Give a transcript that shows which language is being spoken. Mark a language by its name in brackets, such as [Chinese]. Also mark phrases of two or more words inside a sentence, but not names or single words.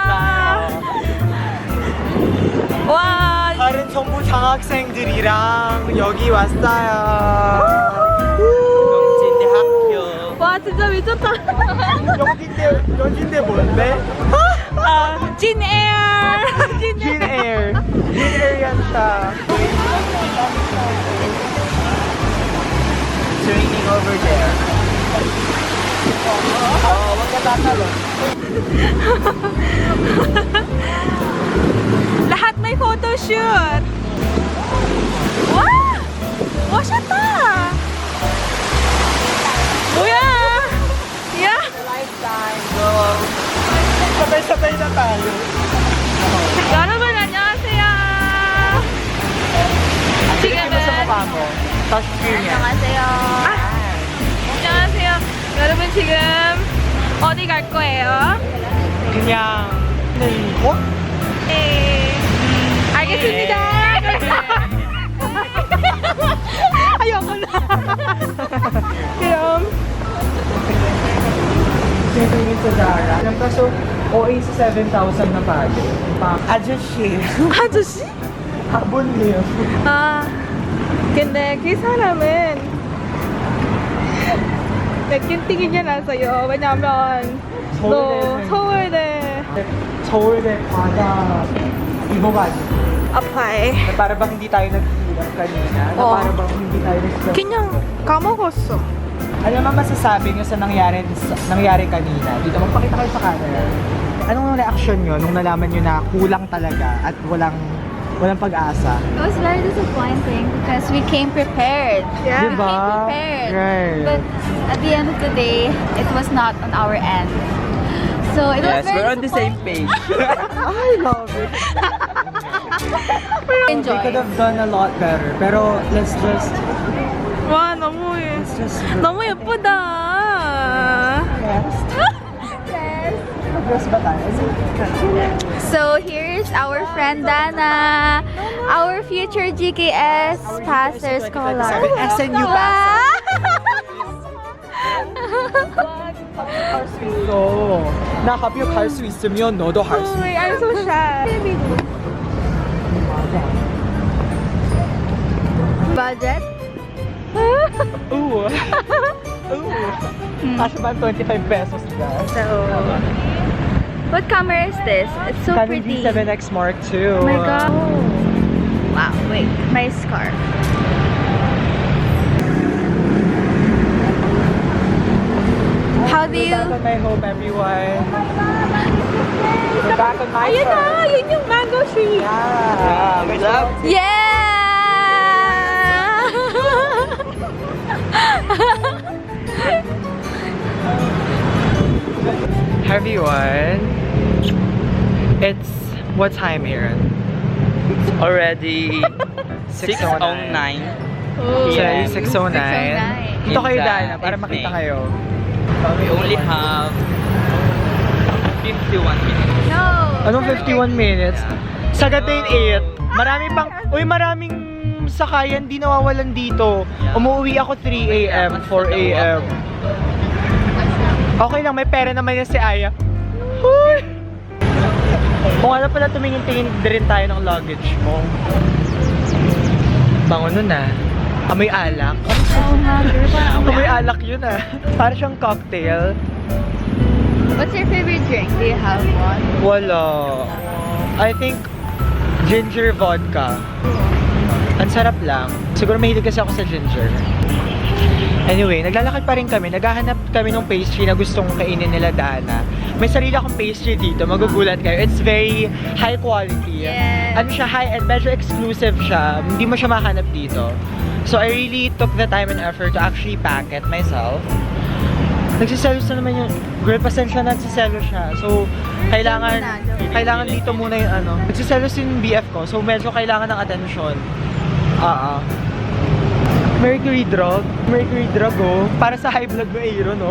[Korean] 와, 다른 전부 장학생들이랑 여기 왔어요. 영진대 학교. 와, 진짜 미쳤다. 여긴데 뭔데? 진 에어. [Filipino] Jin Air. Jin Air yan siya. [English] It's raining over there. [Filipino] Wag ka tatalon. lahat may photoshoot. [Korean] 와! 멋있다. 뭐야? 야! [Filipino] Sabay-sabay na tayo. [Korean] 여러분 안녕하세요. [Filipino] Tingnan mo sa mukha mo. [English] Touch screen [Filipino] yan. [Korean] 안녕하세요. 안녕하세요. 여러분 지금 어디 갈 거예요? 그냥 어? 네. 알겠습니다. [Filipino] ayoko na. [Korean] 그럼 [Filipino] Tingin sa Zara. Kaso, OA sa 7,000 na palo. [Korean] 아저씨. 아저씨? 아버님. 아, 근데 그 사람은 느낌이긴 하세요. 왜냐면 너 서울대 서울대 과자 입어가지고. 아파해. [Filipino] Na para bang hindi tayo naghihirap kanina. Na Oo. para bang hindi tayo nagsasabay. [Korean] 그냥 까먹었어. [Filipino] Ano naman masasabi niyo sa nangyari kanina? Dito, magpakita kayo sa camera. Anong reaction niyo nung nalaman niyo na kulang talaga at walang pag-asa? [English] It was very disappointing because we came prepared. Yeah. We [Filipino] Diba? [English] came prepared. Right. But at the end of the day, it was not on our end. So it was Yes, very we're on the same disappointing. page. I love it. We Enjoy. could have done a lot better. Pero let's just [Korean] 와 너무 너무 예쁘다. [Filipino] rest. Rest ba tayo? [English] So here's our friend Dana, our future GKS passer scholar. [Korean] SNU 할 수 있어. 나 가볍게 갈수 있으면 너도 할 수 있어. [English] I'm so shy. Budget? [Filipino] Ooh. Ooh. Kasha ba 25 pesos na? [English] So, what camera is this? It's so Canon pretty. D7X Mark II. Oh my god. Wow, wait, my scarf. How do you... We're back on my home, everyone. We're back on my [Filipino] Ayun na, [English] home. [Filipino] yun yung mango tree. [English] Yeah. We love Everyone, it's what time, Aaron? already 6:09. 6:09. Oh. So, Yeah. 6:09. [Filipino] Dito kayo, [English] It's, [Filipino] Dana, para [English] it's [Filipino] makita [English] May. [Filipino] kayo. [English] We only have 51 minutes. No. [Filipino] Anong 51 minutes? Sagadin 8. Marami pang, maraming sakayan di nawawalan dito. Umuwi ako 3 a.m., 4 a.m. Okay lang, may pera naman yan si Aya. Huy! Kung ano pala tumingin-tingin din tayo ng luggage mo. Bango nun ah. Amoy alak. Oh, Amoy alak yun ah. Para siyang cocktail. [English] What's your favorite drink? Do you have one? Wala. I think ginger vodka. [Filipino] Ang sarap lang. Siguro mahilig kasi ako sa ginger. Anyway, naglalakad pa rin kami. Naghahanap kami ng pastry na gustong kainin nila Dana. May sarili akong pastry dito. Magugulat kayo. [English] It's very high quality. Yes. [Filipino] Ano siya, high-end. Medyo exclusive siya. Hindi mo siya mahanap dito. [English] So, I really took the time and effort to actually pack it myself. [Filipino] Nagsiselos na naman yung girl, pasensya na nagsiselos siya. So, kailangan dito muna yung ano. Nagsiselos yung BF ko. So, medyo kailangan ng atensyon. Mercury drug. Mercury drug, oh. Para sa [English] high blood [Filipino] mo, Aaron, oh.